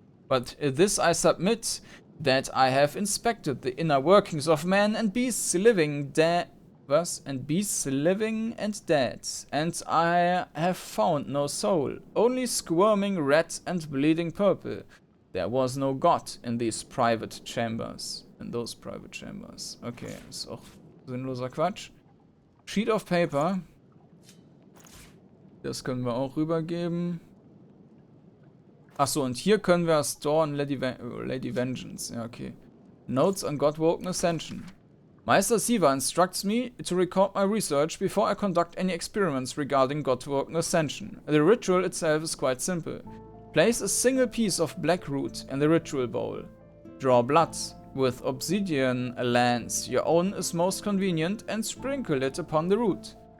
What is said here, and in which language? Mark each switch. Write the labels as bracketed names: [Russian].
[English] But this I submit, that I have inspected the inner workings of men and beasts living dead. And beasts living and dead, and I have found no soul, only squirming red and bleeding purple. There was no God in these private chambers. In those private chambers. [German] Okay, ist auch sinnloser Quatsch. Sheet of paper. Das können wir auch rübergeben. Achso, und hier können wir Store und Lady Vengeance. Ja, okay. [English] Notes on Godwoken Ascension. Meister Siva instructs me to record my research before I conduct any experiments regarding Godwoken Ascension. The ritual itself is quite simple. Place a single piece of black root in the ritual bowl. Draw blood with obsidian lance, your own is most convenient, and sprinkle it upon the root.